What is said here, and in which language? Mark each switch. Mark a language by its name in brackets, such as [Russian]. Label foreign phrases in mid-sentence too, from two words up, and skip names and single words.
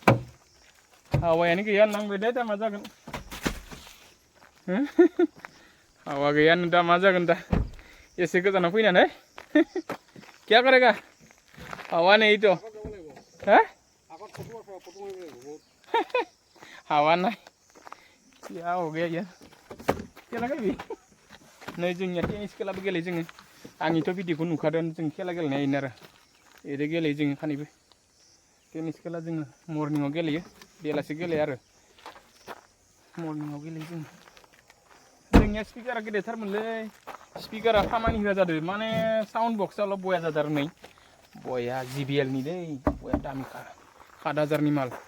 [Bodo] हावायानो गैया नांबाय दे दा मा जागोन हावा गैया दा मा जागोन दा एसे गोजानाव फैनानै [Hindi] क्या करेगा हावा नहीं तो हैं हावा नहीं क्या हो गया यार [Bodo] खेला गेलेयो नै जोंनिया टेनिस खेलाबो गेलेयो जोङो आंनिथ' भिडिअखौ नुखादों जों खेला गेलेनाय आरो ओरै गेलेयो जोङो खानैबो टेनिस खेला जोङो मर्निंआव गेलेयो बेलासि गेलेया आरो मर्निंआव गेलेयो जोङो जोंनिया स्पिकारा गेदेरथारमोनलै स्पिकारा खामानि होआ जादों माने साउन्ड बक्सआल' बया जादों आरो नै बया JBL नि दै बया दामिखा 7,000 नि माल